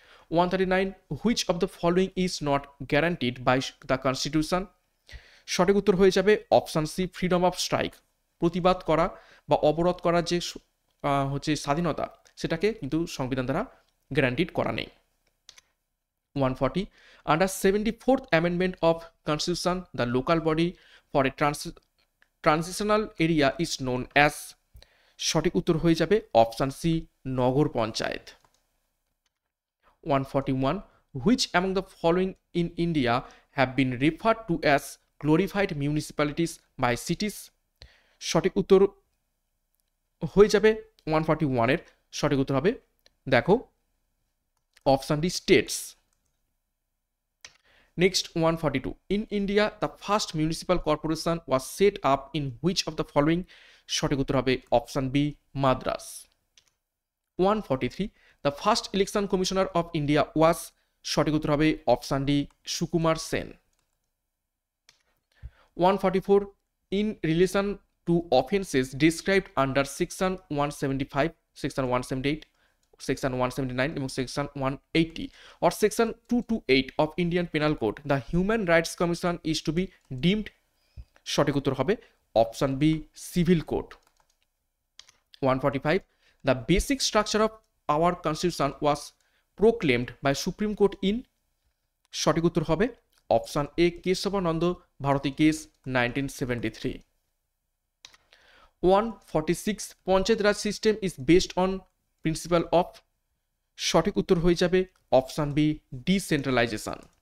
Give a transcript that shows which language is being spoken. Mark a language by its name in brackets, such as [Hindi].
[English] 139, which of the following is not guaranteed by the constitution? [Bangla] সঠিক উত্তর হয়ে যাবে option C, freedom of strike, প্রতিবাদ করা বা অবরোধ করার যে হচ্ছে স্বাধীনতা, সেটাকে কিন্তু সংবিধান দ্বারা গ্যারান্টিড করা নেই। [English] 140, under 74th amendment of constitution the local body for a transitional area is known as? [Bangla] সঠিক উত্তর হয়ে যাবে option C, Nagar panchayat. [English] 141, which among the following in India have been referred to as glorified municipalities by cities? [Bangla] সঠিক উত্তর হয়ে যাবে 141-এর সঠিক উত্তর হবে, দেখো, option D, states. [English] Next 142, in India the first municipal corporation was set up in which of the following? [Bangla] সঠিক উত্তর হবে option B, [English] Madras. 143, the first election commissioner of India was? [Bangla] সঠিক উত্তর হবে option D, Sukumar Sen. [English] 144, in relation to offences described under section 175, section 178, section 179 এবং section 180 or section 228 of Indian Penal Code the Human Rights Commission is to be deemed? [Bangla] সঠিক উত্তর হবে option B, [English] Civil code. 145, the basic structure of our constitution was proclaimed by Supreme Court in? [Bangla] সঠিক উত্তর হবে option A, Keshavananda Bharati case, 1973। [English] 146, panchayat raj system is based on principle of? [Bangla] সঠিক উত্তর হয়ে যাবে অপশান বি, ডিসেন্ট্রালাইজেশন।